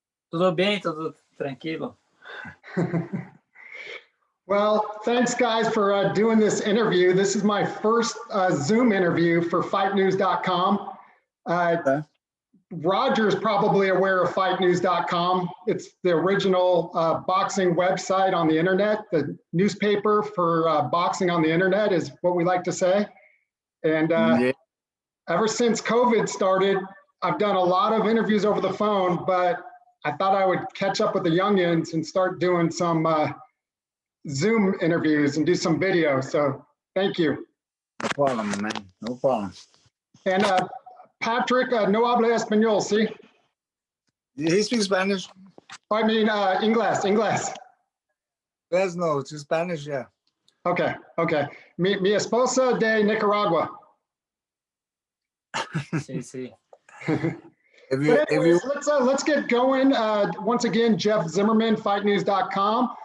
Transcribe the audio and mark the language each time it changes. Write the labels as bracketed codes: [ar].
[pt] Tudo bem, tudo tranquilo. [en] Well, thanks, guys, for doing this interview. This is my first Zoom interview for FightNews.com. Okay. Roger's probably aware of FightNews.com. It's the original boxing website on the internet. The newspaper for boxing on the internet is what we like to say. And ever since COVID started, I've done a lot of interviews over the phone, but I thought I would catch up with the youngins and start doing some Zoom interviews and do some video. So thank you. No problem, man. No problem. [es] And Patrick, no habla español, ¿sí? [en] He speaks Spanish. I mean, Inglés. Yes, no, just Spanish, yeah. [es] Okay. Mi esposa de Nicaragua. Sí, sí. [en] Let's get going. Once again, Jeff Zimmerman, FightNews.com.